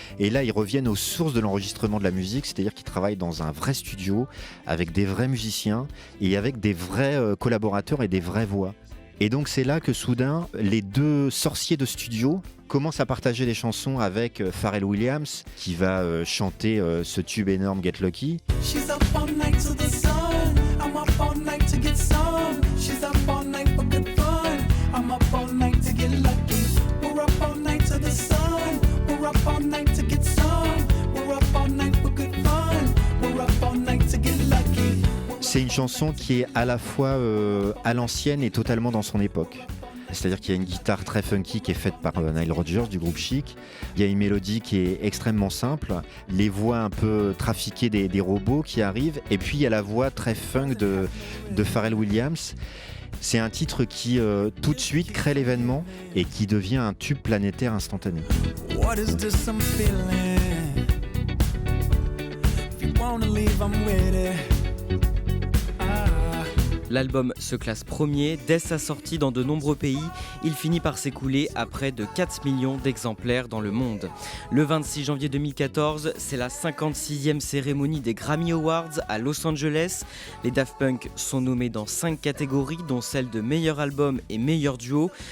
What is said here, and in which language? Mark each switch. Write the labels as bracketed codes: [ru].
[fr] Et là, ils reviennent aux sources de l'enregistrement de la musique, c'est-à-dire qu'ils travaillent dans un vrai studio, avec des vrais musiciens et avec des vrais collaborateurs et des vraies voix. Et donc c'est là que soudain, les deux sorciers de studio commencent à partager des chansons avec Pharrell Williams, qui va chanter ce tube énorme Get Lucky. [en] She's up all night to the sun. I'm up all night to get some. She's up all night for good fun. I'm up all night to get lucky. We're up all night to the sun. We're up all night to get some. We're up all night for good fun. We're up all night to get lucky. [fr] C'est une chanson qui est à la fois à l'ancienne et totalement dans son époque. C'est-à-dire qu'il y a une guitare très funky qui est faite par Nile Rodgers du groupe Chic. Il y a une mélodie qui est extrêmement simple, les voix un peu trafiquées des robots qui arrivent, et puis il y a la voix très funk de Pharrell Williams. C'est un titre qui tout de suite crée l'événement et qui devient un tube planétaire instantané. [en] What is this I'm feeling? If you wanna leave, I'm with it. [fr] L'album se classe premier dès sa sortie dans de nombreux pays. Il finit par s'écouler à près de 4 millions d'exemplaires dans le monde. Le 26 janvier 2014, c'est la 56e cérémonie des Grammy Awards à Los Angeles. Les Daft Punk sont nommés dans 5 catégories, dont celle de meilleur album et meilleur duo.